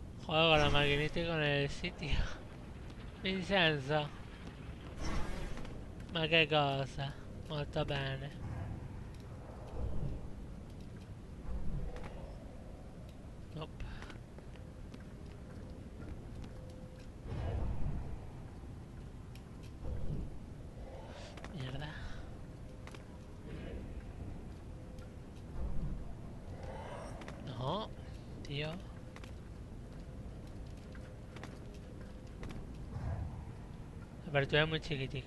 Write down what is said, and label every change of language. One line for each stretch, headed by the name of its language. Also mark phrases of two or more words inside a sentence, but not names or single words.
Spanish: Juego con la maquinita y con el sitio.
Italian: Vincenzo. Ma che cosa? Molto bene. Nope.
Spanish: Mierda. No, tío. La apertura es muy chiquitica.